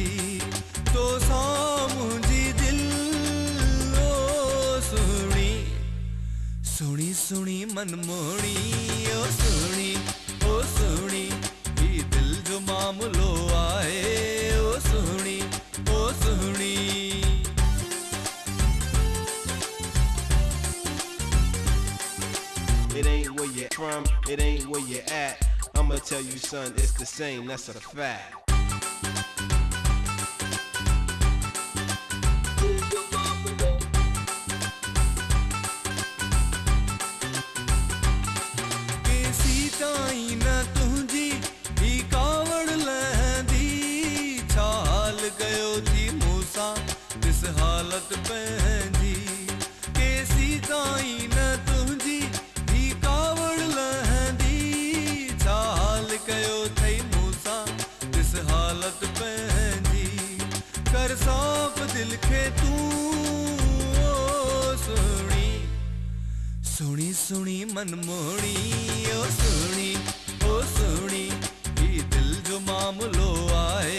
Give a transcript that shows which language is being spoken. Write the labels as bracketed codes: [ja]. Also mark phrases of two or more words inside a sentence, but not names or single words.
[sd] तो सा मुझी दिल। ओ सुनी मन मोड़ी। ओ सुनी ही दिल जो मामलो आए। ओ सुनी [en] It ain't where you're from, it ain't where you're at. I'ma tell you, son, it's the same, that's a fact. [sd] ताई न तुझी ही कावड़ लहंदी छाल गयो थी मूसा इस हालत पंहिंजी। केसी ताई न तुझी ही कावड़ लहंदी छाल गयो थई मूसा इस हालत पंहिंजी। कर साफ दिल खे तू। ओ सुनी मन मोड़ी। ओ सुनी ही दिल जो मामलो आए।